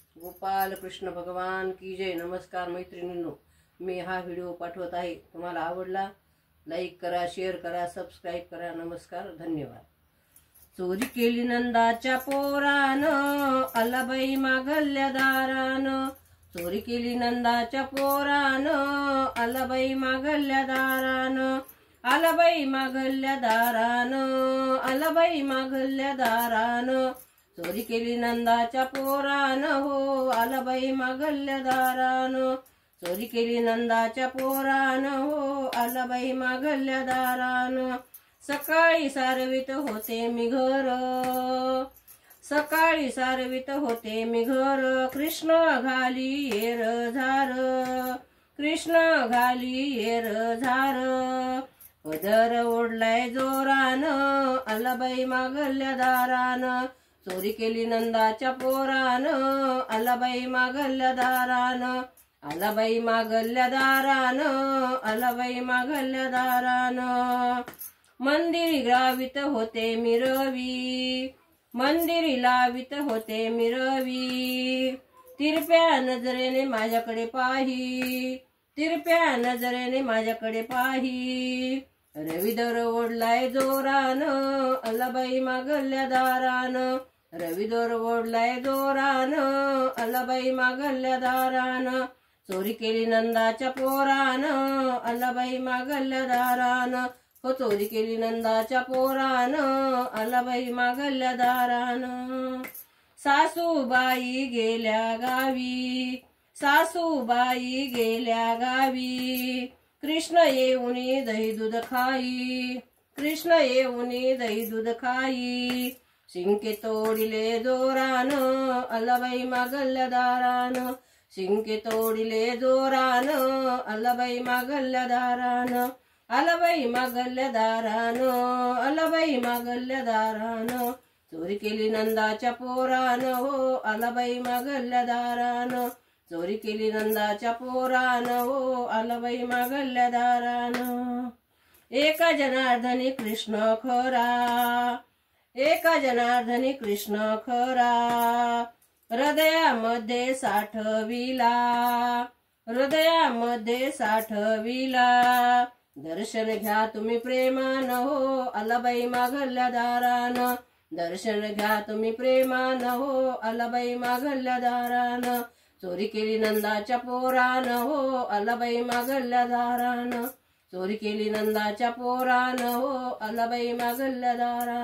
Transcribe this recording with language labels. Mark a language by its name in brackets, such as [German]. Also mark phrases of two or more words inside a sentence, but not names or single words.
[Hindi] गोपाल कृष्ण भगवान की जय। [Marathi] नमस्कार मैत्रिणींनो, मी हा व्हिडिओ पाठवत आहे। तुम्हाला आवडला लाईक करा, शेअर करा, सबस्क्राईब करा। नमस्कार, धन्यवाद। चोरी केली नंदाच्या पोरान, आलाबाई मागल्या दारान। चोरी केली नंदाच्या पोरान, आलाबाई मागल्या दारान। आलाबाई मागल्या दारान, आलाबाई मागल्या दारान। चोरी केली नंदाच्या पोरान हो, आलाबाई मागल्या दारान। चोरी केली नंदाच्या पोरान हो, आलाबाई मागल्या दारान। सकाळी सारवीत होते मी घर, सकाळी सारवीत होते मी घर। कृष्ण घाली येर झार, कृष्ण घाली येर झार। पदर ओढलाय जोरान, आलाबाई मागल्या दारान। चोरी केली नंदाच्या पोरान, आलाबाई मागल्या दारान। आलाबाई मागल्या दारान, आलाबाई मागल्या दारान। मंदिरी लावित होते मी रवी, मंदिरी लावित होते मी रवी। तिरप्या नजरेने माझ्याकडे पाही, तिरप्या नजरेने माझ्याकडे पाही। रवी दर ओढलाय जोरान, आलाबाई मागल्या दारान। रवी दर ओढलाय जोरान, आलाबाई मागल्या दारान। चोरी केली नंदाच्या पोरान, आलाबाई मागल्या दारान। हो, चोरी केली नंदाच्या पोरान, आलाबाई मागल्या दारान। सासूबाई गेल्या गावी, सासूबाई गेल्या गावी। कृष्ण येऊनी दही दूध खाई, कृष्ण येऊनी दही दूध खाई। शिंके तोडिले जोरान, आलाबाई मागल्या दारान। शिंके तोडिले जोरान, आलाबाई मागल्या दारान। आलाबाई मागल्या दारान, आलाबाई मागल्या दारान। चोरी केली नंदाच्या पोरान हो, आलाबाई मागल्या दारान। चोरी केली नंदाच्या पोरान हो, आलाबाई मागल्या दारान। एका जनार्दनी कृष्ण खरा, एका जनार्दनी कृष्ण खरा। हृदयामध्ये साठविला, हृदयामध्ये साठविला। दर्शन घ्या तुम्ही प्रेमान हो, आलाबाई मागल्या दारान। दर्शन घ्या तुम्ही प्रेमान हो, आलाबाई मागल्या दारान। चोरी केली नंदाच्या पोरान हो, आलाबाई मागल्या दारान। चोरी केली नंदाच्या पोरान हो, आलाबाई मागल्या दारान।